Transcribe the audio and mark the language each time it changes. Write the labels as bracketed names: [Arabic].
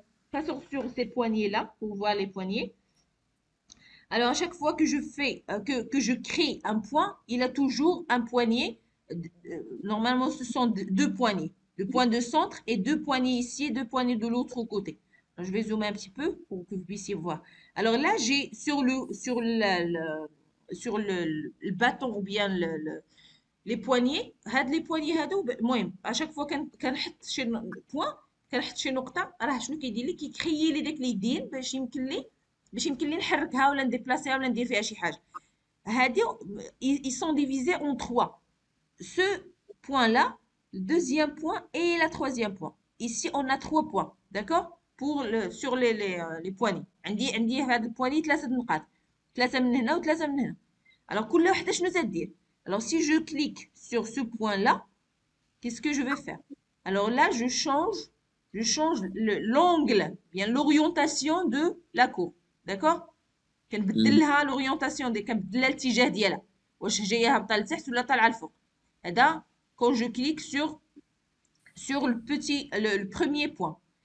[French] Passons sur ces poignées-là pour voir les poignées. Alors à chaque fois que je crée un point, il a toujours un poignet. Normalement, ce sont deux poignées. Deux points de centre et deux poignées ici et deux poignées de l'autre côté. Alors, je vais zoomer un petit peu pour que vous puissiez voir. Alors là, j'ai sur le bâton ou bien les poignées, [Arabic] les poignées هادو المهم [French] à chaque fois [Arabic] كنحط شي point كنحط شي نقطة راه شنو كيدير لي كيكريي لي داك اليدين باش يمكن لي نحركها ولا نديبلاسيها ولا ندير فيها شي حاجة. [French] هادي ils sont divisés en trois. Ce point-là, le deuxième point et la troisième point. Ici, on a trois points, d'accord? Sur les poignées. [Arabic] عندي هذا البواني ثلاثة نقاط. ثلاثة من هنا وثلاثة من هنا. [French] Alors, [Arabic] كل وحدة شنو تدير؟ [French] Alors, si je clique sur ce point-là, qu'est-ce que je vais faire? Alors là, je change l'angle, bien l'orientation de la courbe, d'accord? [Arabic] كنبدل لها l'orientation كنبدل لها الاتجاه ديالها. واش جايه هابطه لتحت ولا طالعه لفوق. هذا [French] quand je clique sur le premier point.